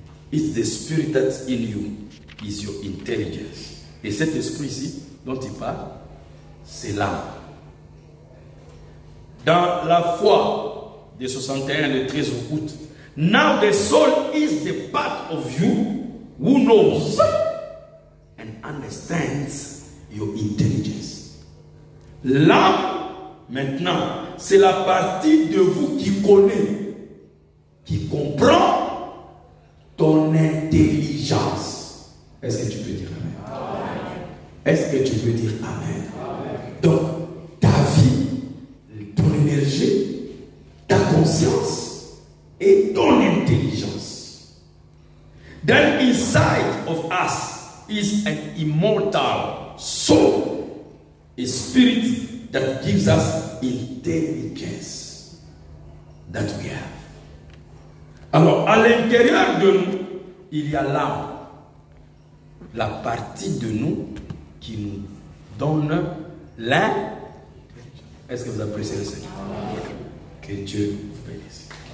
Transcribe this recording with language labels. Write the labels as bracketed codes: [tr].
[en] It's the spirit that's in you, is your intelligence. [fr] Et cet esprit-ci dont il parle, c'est l'âme. Dans la foi de 61, le 13 août, [en] now the soul is the part of you who knows and understands your intelligence. [fr] L'âme, maintenant, c'est la partie de vous qui connaît, qui comprend ton intelligence. Est-ce que tu peux dire Amen? Est-ce que tu peux dire Amen? Donc, ta vie, ton énergie, ta conscience et ton intelligence. [en] Then inside of us is an immortal soul, a spirit that gives us intelligence that we have. [fr] Alors, à l'intérieur de nous, il y a l'âme, la partie de nous qui nous donne l'un. Est-ce que vous appréciez le Seigneur? Que Dieu vous bénisse.